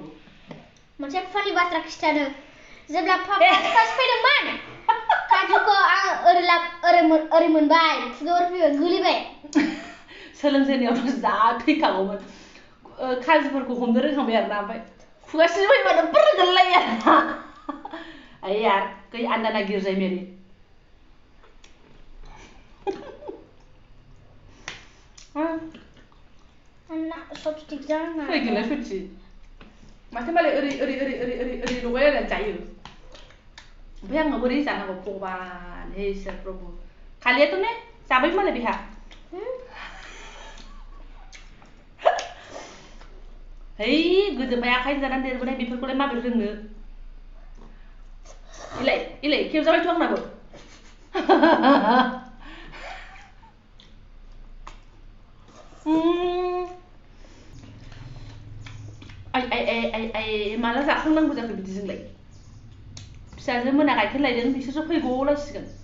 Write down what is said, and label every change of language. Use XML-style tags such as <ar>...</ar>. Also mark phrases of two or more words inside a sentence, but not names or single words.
<brx>मोनसे फानि बाथ्रा खिथानो जेब्ला फार्स्ट फैदोंमोन काजुखौ आं ओरै मोनबाय खुगायाव फैबाय गोलैबाय सोलोंजेननायावथ' जा थैखागौमोन काजुफोरखौ हमनो रोंखांबाय आरोना ओमफ्राय खुगा सिजोबबायबानो बोरै गोलैलायो आरोना</brx> <hi>अरे यार कहीं अंडा ना गिर जाए मेरी</hi> <brx>अन्ना चपस्टिक जों फै गैला सच्ची माथो मालाय ओरै लगायलायनानै जायो ओमफ्राय आङो बोरै जानांगौ भगबान हे इसोर प्रभु खालियाथ' ने जाबाय मालाय बेहा है गोदोहाय आखाइजों जानानै देरबोनाय बेफोरखौलाय माबोरै रोंनो इलाय खेबजाबायथ' आंनाबो आइ माला जाखांनांगौ जाखो बिदिजोंलाय फिसाजो मोना गाइखेर लायदों बिसोरसो फैग'लायसिगोन</brx>